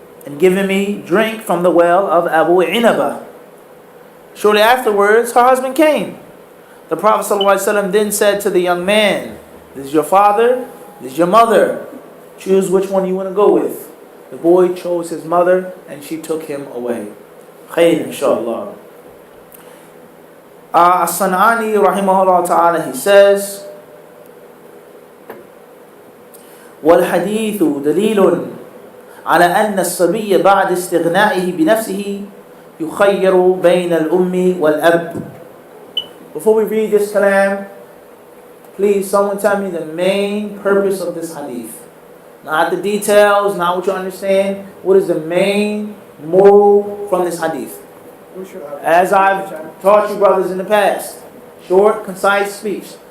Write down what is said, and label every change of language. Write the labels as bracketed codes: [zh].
[en] and given me drink from the well of Abu Inaba. Shortly afterwards, her husband came. The Prophet ﷺ then said to the young man, this is your father, this is your mother. Choose which one you want to go with. The boy chose his mother and she took him away. Khayr, inshallah. As-San'ani, rahimahullah ta'ala, he says, [ar] وَالْحَدِيثُ دَلِيلٌ على أن الصبي بعد استغنائه بنفسه يخير بين الأم والأب. [en] Before we read this kalam, please someone tell me the main purpose of this hadith. Not the details, not what you understand. What is the main moral from this hadith? As I've taught you brothers in the past, short, concise speech.